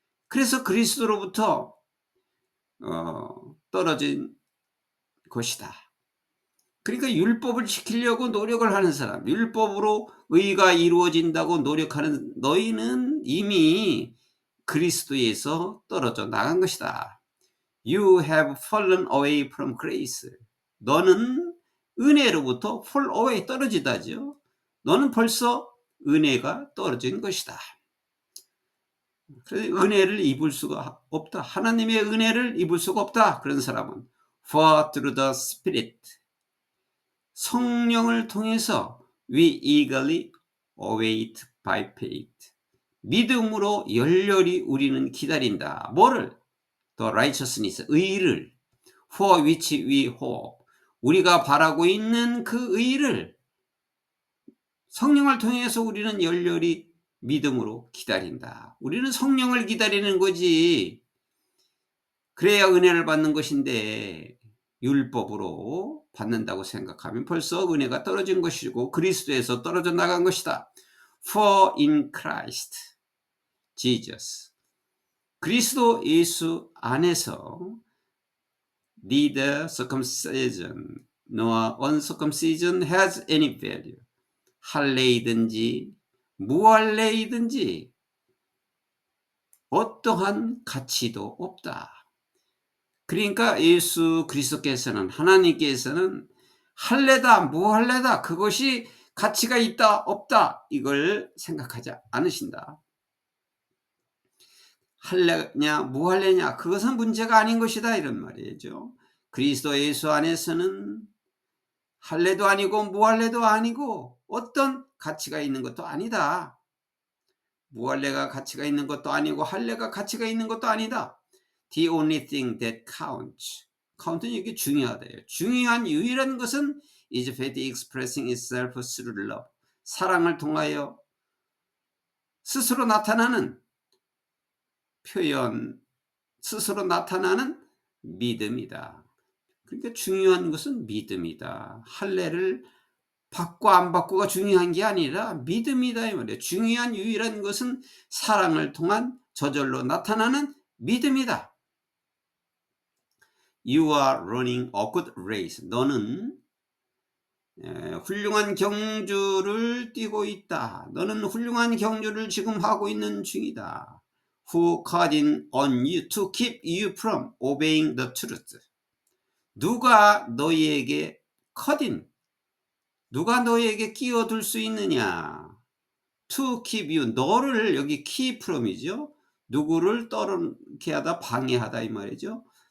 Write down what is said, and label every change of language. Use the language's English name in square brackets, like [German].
[Korean] 그래서 그리스도로부터 떨어진 것이다. 그러니까 율법을 지키려고 노력을 하는 사람, 율법으로 의가 이루어진다고 노력하는 너희는 이미 그리스도에서 떨어져 나간 것이다. [English] You have fallen away from grace. [Korean] 너는 은혜로부터 fall away, 떨어지다죠. 너는 벌써 은혜가 떨어진 것이다. 그래서 은혜를 입을 수가 없다. 하나님의 은혜를 입을 수가 없다. 그런 사람은 [English] For through the Spirit, [Korean] 성령을 통해서 [English] we eagerly await by faith, [Korean] 믿음으로 열렬히 우리는 기다린다. 뭐를? [English] The righteousness, [Korean] 의를. [English] For which we hope, [Korean] 우리가 바라고 있는 그 의를 성령을 통해서 우리는 열렬히 믿음으로 기다린다. 우리는 성령을 기다리는 거지. 그래야 은혜를 받는 것인데 율법으로 받는다고 생각하면 벌써 은혜가 떨어진 것이고 그리스도에서 떨어져 나간 것이다. [English] For in Christ Jesus, [Korean] 그리스도 예수 안에서 [English] neither circumcision nor uncircumcision has any value. [Korean] 할례이든지 무할례이든지 어떠한 가치도 없다. 그러니까 예수 그리스도께서는, 하나님께서는 할례다 무할례다 그것이 가치가 있다 없다 이걸 생각하지 않으신다. 할례냐 무할례냐 그것은 문제가 아닌 것이다 이런 말이죠. 그리스도 예수 안에서는 할례도 아니고 무할례도 아니고 어떤 가치가 있는 것도 아니다. 무할례가 가치가 있는 것도 아니고 할례가 가치가 있는 것도 아니다. [English] The only thing that counts. [Korean] count는 이게 중요하대요. 중요한 유일한 것은 [English] is faith expressing itself through love. [Korean] 사랑을 통하여 스스로 나타나는 표현, 스스로 나타나는 믿음이다. 그러니까 중요한 것은 믿음이다. 할례를 받고 안 받고가 중요한 게 아니라 믿음이다 이 말이에요. 중요한 유일한 것은 사랑을 통한 저절로 나타나는 믿음이다. [English] You are running a good race. [Korean] 너는 훌륭한 경주를 뛰고 있다. 너는 훌륭한 경주를 지금 하고 있는 중이다. [English] Who called on you to keep you from obeying the truth. [Korean] 누가 너희에게 누가 너희에게 끼어들 수 있느냐? [English] To keep you, [Korean] 너를 여기 [English] keep from이죠. [Korean] 누구를 떠넘게 하다, 방해하다 이 말이죠.